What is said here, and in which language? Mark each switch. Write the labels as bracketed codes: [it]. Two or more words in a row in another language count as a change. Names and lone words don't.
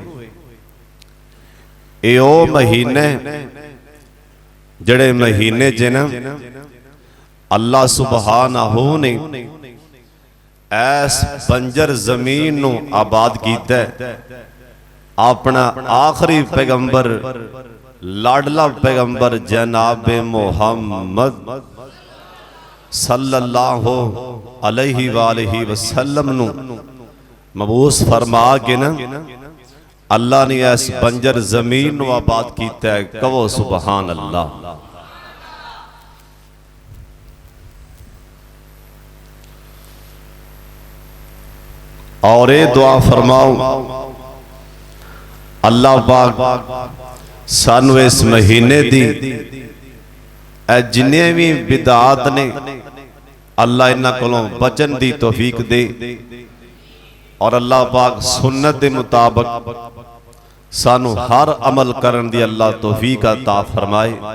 [pa] یہ او مہینے جڑے مہینے جنہیں اللہ سبحانہٗ نے ایس بنجر زمین نوں آباد کیتا اپنا آخری پیغمبر لاڈلا پیغمبر جناب محمد [ar] صلى الله عليه وآله وسلم [pa] نوں مبعوث فرما کے نا اللہ نے اس بنجر زمین نوں آباد کیتا ہے. कहो [ar] سبحان الله. [ur] اور یہ دعا فرماؤ [pa] اللہ پاک سانوں اس مہینے دی جنے وی بدعات نے اللہ انہاں کولوں بچن دی توفیق دے اور اللہ پاک [ur] سنت کے مطابق [pa] سانوں ہر عمل کرن دی اللہ توفیق عطا فرمائے.